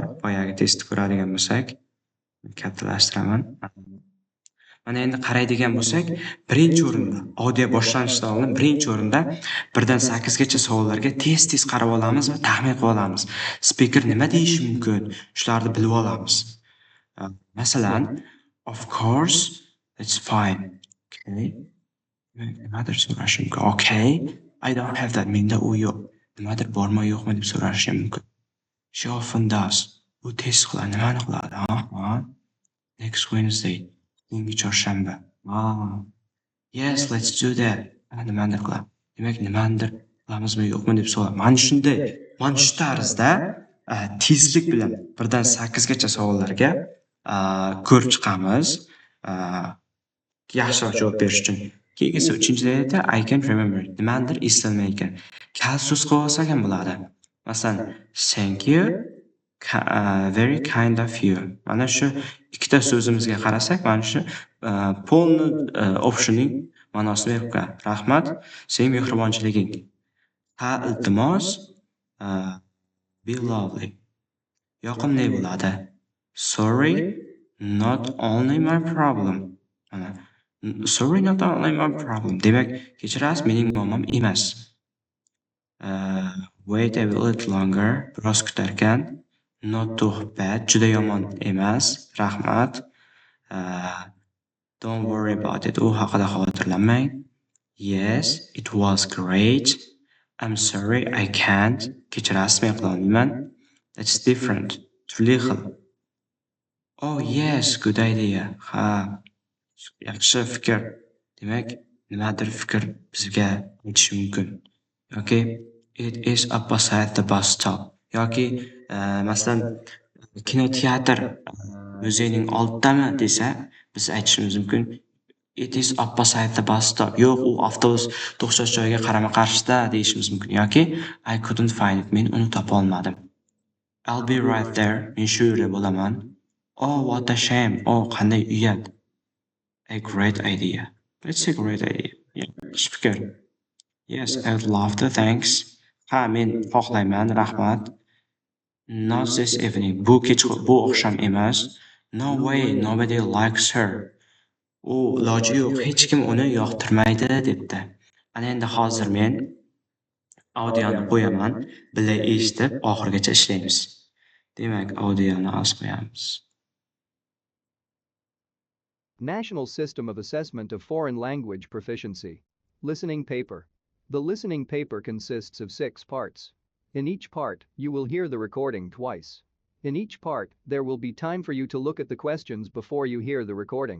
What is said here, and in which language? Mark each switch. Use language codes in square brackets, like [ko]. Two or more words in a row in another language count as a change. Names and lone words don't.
[uz] Boyagi testni ko'radigan bo'lsak, kattalashtiraman. Mana endi qaraydigan bo'lsak, birinchi o'rinda audio boshlanishidan oldin birinchi o'rinda 1 dan 8 gacha savollarga tez qarab olamiz va taxmin qilib olamiz. Speaker nima deyishi mumkin? Shularni bilib olamiz. Masalan, [en] of course, it's fine. [uz] Okay. Nimadir so'rash mumkin. [en] Okay, I don't have that. [uz] Menda u yo'q. Nimadir bormi yo'qmi deb so'rashi mumkin. [en] She often does. [uz] U tez qiladi. Nimani qiladi? [en] Next Wednesday. [uz] Keyingi chorshanba. [en] Yes, let's do that. [uz] Nimadir qiladi. Demak, nimadir qilamizmi yo'qmi deb so'raydi. Mana shu tarzda tezlik bilan 1 dan 8 gacha savollarga ko'rib chiqamiz. Yaxshiroq javob berish uchun. Keyingisi 3-da [en] I can't remember. [uz] Nimadir eslolmay ekan. Kal so'z qilib olsak ham bo'ladi. Masalan, [en] thank you, very kind of you. [uz] Mana shu ikkita so'zimizga qarasak, mana shu polni optioning ma'nosini berib qo'yadi. Rahmat, sening mehribonchiliging. Ha, iltimos, [en] be lovely. [uz] Yoqimli bo'ladi. [en] Sorry, not only my problem. Mana sorry, not only my problem. [uz] Demak, kechirasiz, mening muammom emas. [en] Wait a little longer. [uz] Biroz kutarkan. [en] Not too bad. [uz] Juda yomon emas. Rahmat. [en] Don't worry about it. [uz] U haqida xavotirlanmang. [en] Yes, it was great. I'm sorry, I can't. [uz] Kechirasiz, men qila olmayman. [en] That's different. [uz] Turli xil. [en] Oh yes, good idea. [uz] Ha, yaxshi fikr. Demak, nimadir fikr bizga aytishi mumkin. Yoki [en] it is up beside the bus stop. [uz] Yoki masalan kinoteatr muzeyning oldidami desa, biz aytishimiz mumkin. [en] It is up beside the bus stop. [uz] Yo'q, u avtobus to'xtash joyiga qarama-qarshida deyishimiz mumkin. Yoki [en] I couldn't find it. [uz] Men uni topa olmadim. [en] I'll be right there. [uz] Men shu yerda bo'laman. [en] Oh, what a shame. [uz] Oh, qanday uyat. [en] A great idea. It's a great idea. [uz] Yaxshi fikr. [en] Yes, I would love to. Thanks. [uz] Ha, men xohlayman. Rahmat. [en] Not this evening. [uz] Bu oqshom emas. [en] No way. Nobody likes her. [uz] U iloji yo'q. Hech kim uni yoqtirmaydi debdi. Ana endi hozir men audioni qo'yaman. Birga eshitib oxirigacha ishlaymiz. Demak, audioni qo'yamiz. [en] National System of Assessment of Foreign Language Proficiency. Listening paper. The listening paper consists of 6 parts. In each part, you will hear the recording twice. In each part, there will be time for you to look at the questions before you hear the recording.